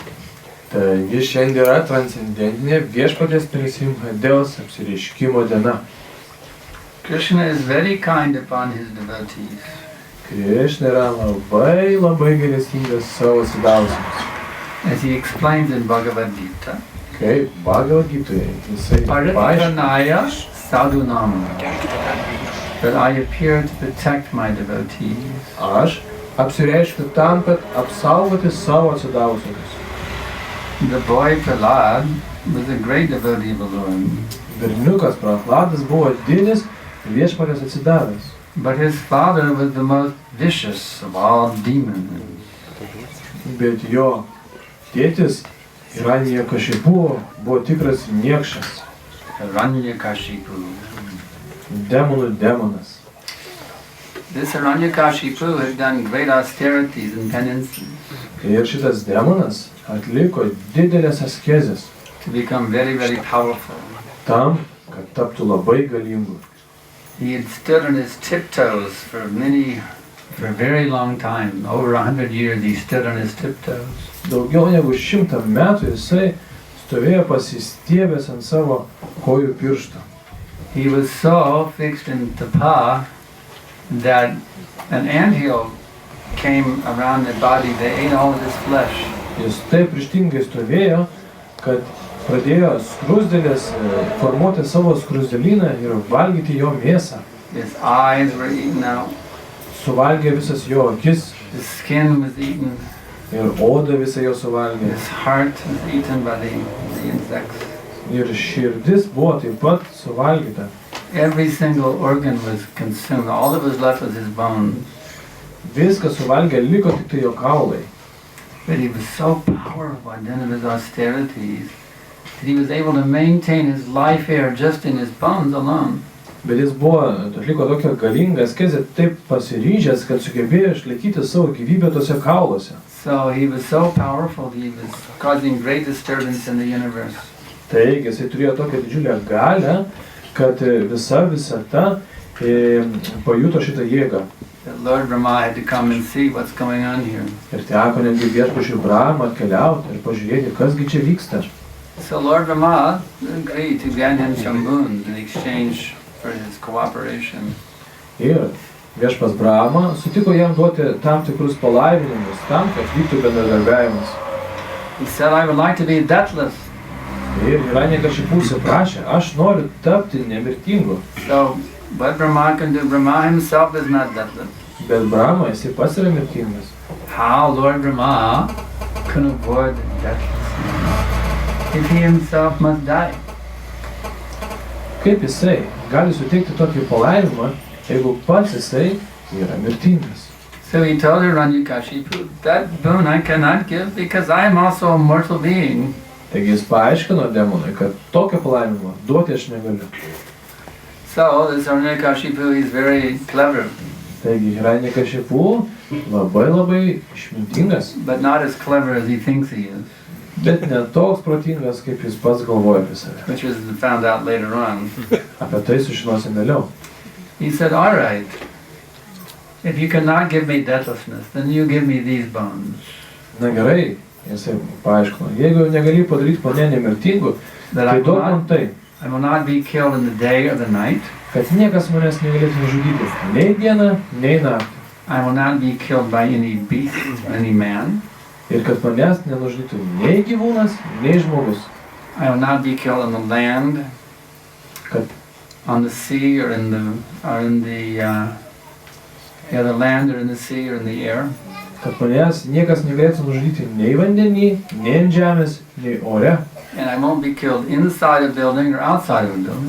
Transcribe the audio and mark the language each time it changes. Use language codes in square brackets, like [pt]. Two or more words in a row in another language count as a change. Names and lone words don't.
[lt] Taigi šiandien yra transcendentinė viešpaties Nrsingadevos apsireiškimo diena. [en] Krishna is very kind upon his devotees. [lt] Krishna yra labai gailestingas savo atsidavusiems. [en] As he explains in Bhagavad Gita, [lt] Kaip Bhagavad Gitoje jisai [sa] Paritranaya sadhunam, [en] that I appear to protect my devotees. [lt] Aš apsireiškiu tam, kad apsaugoti savo atsidavusius. [en] The boy Prahlad was a great devotee of the Lord. [lt] Berniukas Prahladas buvo didis viešpaties atsidavęs. [en] But his father was the most vicious of all demons. [lt] Bet jo tėtis Hiranyakashipu buvo tikras niekšas. Hiranyakashipu. Demonų demonas. [en] This Hiranyakashipu had done great austerities and penances. [lt] Ir šitas demonas atliko didelės askezės. [en] To become very, very powerful. [lt] Tam, kad taptų labai galingu. [en] He had stood on his tiptoes for a very long time. Over 100 years he stood on his tiptoes. [lt] Daugiau negu 100 metų jisai stovėjo pasistiebęs ant savo kojų piršto. [en] He was so fixed in tapa that an anthill came around the body. They ate all of his flesh. [lt] Jis taip ryžtingai stovėjo, kad pradėjo skruzdėlės formuoti savo skruzdėlyną ir valgyti jo mėsą. [en] His eyes were eaten out. [lt] Suvalgė visas jo akis [en] His skin was eaten. [lt] ir oda visą jo suvalgė. [en] His heart was eaten by the insects. [lt] Ir širdis buvo taip pat suvalgyta. [en] Every single organ was consumed. All that was left was his bones. [lt] Viskas suvalgė, liko tik tai jo kaulai. [en] But he was so powerful by dint of his austerities that he was able to maintain his life here just in his bones alone. [lt] Bet jis buvo, atliko tokią galingą askezę, taip pasiryžęs, kad sugebėjo išlaikyti savo gyvybę tose kauluose. [en] So he was so powerful that he was causing great disturbance in the universe. [lt] Taigi, jisai turėjo tokią didžiulę galią, kad visa visata pajuto šitą jėgą. [en] That Lord Brahma had to come and see what's going on here. [lt] Ir teko netgi viešpačiui Brahmą atkeliauti ir pažiūrėti, kasgi čia vyksta. [en] So Lord Brahma agreed to grant him some boons in exchange for his cooperation. [lt] Ir viešpas Brahma sutiko jam duoti tam tikrus palaiminimus, tam, kad vyktų bendradarbiavimas. [en] He said, I would like to be deathless. [lt] Ir Hiranyakashipu prašė, aš noriu tapti nemirtingu. [en] So what Brahma can do, Brahma himself is not deathless. [lt] Bet Brahma, jisai pats yra mirtingas. [en] How Lord Brahma can avoid deathlessness if he himself must die? [lt] Kaip jisai gali suteikti tokį palaimimą, jeigu pats jisai yra mirtingas? [en] So he told Hiranyakashipu, that boon I cannot give because I am also a mortal being. [lt] Taigi jis paaiškino demonui, kad tokio palaimimo duoti aš negaliu. [en] So this Hiranyakashipu is very clever. [lt] Taigi Hiranyakashipu labai išmintingas, [en] but not as clever as he thinks he is, [lt] bet ne toks protingas, kaip jis pats galvoja apie save. [en] which was found out later on. [lt] Apie tai sužinosim vėliau. [en] He said, all right, if you cannot give me deathlessness, then you give me these bones. [lt] Na gerai, jisai paaiškino, jeigu negali padaryti mane nemirtingu, [en] That [lt] tai duok man tai, [en] I will not be killed in the day or the night. [lt] kad niekas manęs negalėtų nužudyti, nei dieną, nei naktį. [en] I will not be killed by any beast or any man. [lt] Ir kad manęs nenužudytų nei gyvūnas, nei žmogus. [en] I will not be killed on the land, [lt] Kad [en] on the sea, or in the land, or in the sea, or in the air. [lt] kad manęs niekas negalėtų nužudyti nei vandenį, nei ant žemės, nei ore. [en] And I won't be killed inside a building or outside of a building.